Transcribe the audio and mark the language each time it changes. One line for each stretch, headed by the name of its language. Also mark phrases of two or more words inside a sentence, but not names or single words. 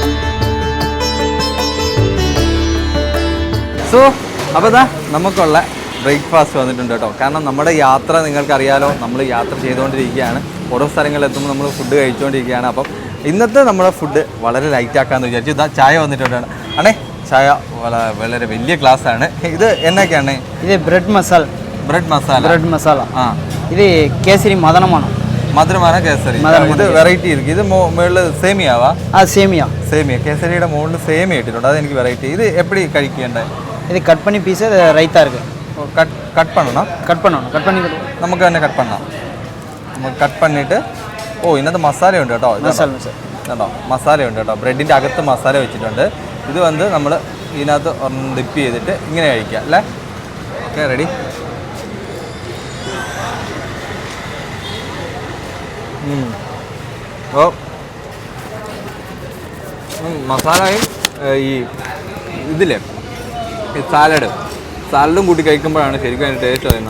Malayalam: സോ അപ്പോൾ നമുക്കുള്ള ബ്രേക്ക്ഫാസ്റ്റ് വന്നിട്ടുണ്ട് കേട്ടോ. കാരണം നമ്മുടെ യാത്ര നിങ്ങൾക്കറിയാലോ, നമ്മൾ യാത്ര ചെയ്തുകൊണ്ടിരിക്കുകയാണ്, ഓരോ സ്ഥലങ്ങളിൽ എത്തുമ്പോൾ നമ്മൾ ഫുഡ് കഴിച്ചുകൊണ്ടിരിക്കുകയാണ്. അപ്പം ഇന്നത്തെ നമ്മുടെ ഫുഡ് വളരെ ലൈറ്റ് ആക്കാമെന്ന് വിചാരിച്ചു. ഇതാ ചായ വന്നിട്ടുണ്ട് ആണേ, ചായ വളരെ വലിയ ഗ്ലാസ് ആണ്. ഇത് എന്നൊക്കെയാണ്?
Tamil: இது பிரெட் மசால்
Malayalam: ബ്രെഡ് മസാല.
Tamil: பிரெட் மசாலா
Malayalam: ആ,
Tamil: இது கேசரி மதனமான
Malayalam: മധുരമാണ് കേസരി. ഇത് വെറൈറ്റി ഇരിക്കും. ഇത് മുകളിൽ സേമിയാവാ?
Tamil: அது சேமியா
Malayalam: സേമിയ, കേസരിയുടെ മുകളിൽ സേമിയ ഇട്ടിട്ടുണ്ട്, അതെനിക്ക് വെറൈറ്റി. ഇത് എപ്പടി കഴിക്കേണ്ടത്?
Tamil: இது கட் பண்ணி பீஸ் ரைத்தா இருக்கு கட் பண்ணணும். கட் பண்ணணும் கட் பண்ணி
Malayalam: നമുക്ക് തന്നെ കട്ട് പണ്ണാം. നമുക്ക് കട്ട് പണിയിട്ട് ഇതിനകത്ത് മസാലയുണ്ട് കേട്ടോ.
Tamil: மசால் மசால்
Malayalam: കേട്ടോ, മസാലയുണ്ട് കേട്ടോ. ബ്രെഡിൻ്റെ അകത്ത് മസാല വെച്ചിട്ടുണ്ട്. ഇത് വന്ന് നമ്മൾ ഇതിനകത്ത് ഡിപ്പ് ചെയ്തിട്ട് ഇങ്ങനെ കഴിക്കുക അല്ലേ? ഓക്കെ, റെഡി. അപ്പോൾ മസാലയും ഈ ഇതില്ലേ ഈ സാലഡും കൂട്ടി കഴിക്കുമ്പോഴാണ് ശരിക്കും അതിൻ്റെ ടേസ്റ്റ് അറിയുന്നത്.